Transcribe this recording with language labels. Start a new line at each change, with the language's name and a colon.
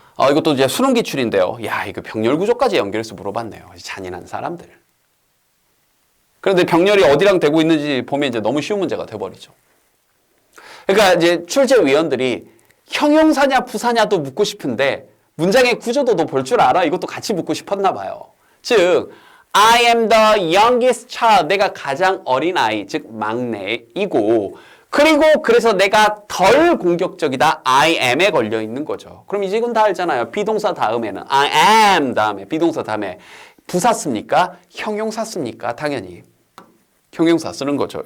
Korean: 이것도 이제 수능 기출인데요. 이거 병렬 구조까지 연결해서 물어봤네요. 잔인한 사람들. 그런데 병렬이 어디랑 되고 있는지 보면 이제 너무 쉬운 문제가 돼버리죠. 그러니까 이제 출제위원들이 형용사냐 부사냐도 묻고 싶은데 문장의 구조도 볼 줄 알아? 이것도 같이 묻고 싶었나 봐요. 즉
English: I am the youngest child.
Korean: 내가 가장 어린 아이, 즉 막내이고 그리고 그래서 내가 덜 공격적이다.
English: I am
Korean: 에 걸려 있는 거죠. 그럼 이제 이건 다 알잖아요. 비동사 다음에는 I am 다음에 비동사 다음에 부사 씁니까? 형용사 씁니까? 당연히 형용사 쓰는 거죠.